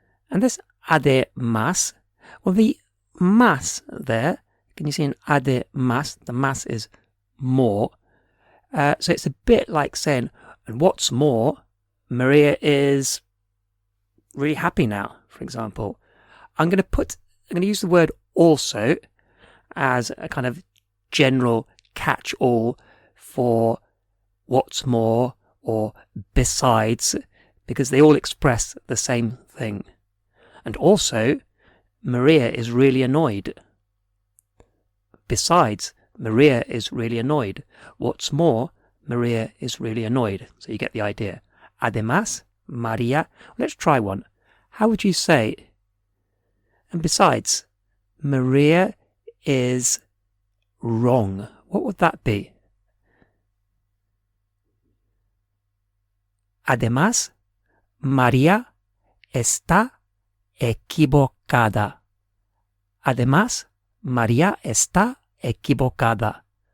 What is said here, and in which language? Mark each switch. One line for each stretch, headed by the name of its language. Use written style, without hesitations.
English: And this además, well, the más there, can you see an además? The más is more. So it's a bit like saying, and what's more, Maria is really happy now, for example. I'm going to use the word also as a kind of general catch-all for what's more or besides, because they all express the same thing. And also, Maria is really annoyed. Besides, Maria is really annoyed. What's more, Maria is really annoyed. So you get the idea. Además, María. Let's try one. How would you say? And besides, Maria is wrong. What would that be?
Spanish: Además, María está equivocada. Además, María está equivocada.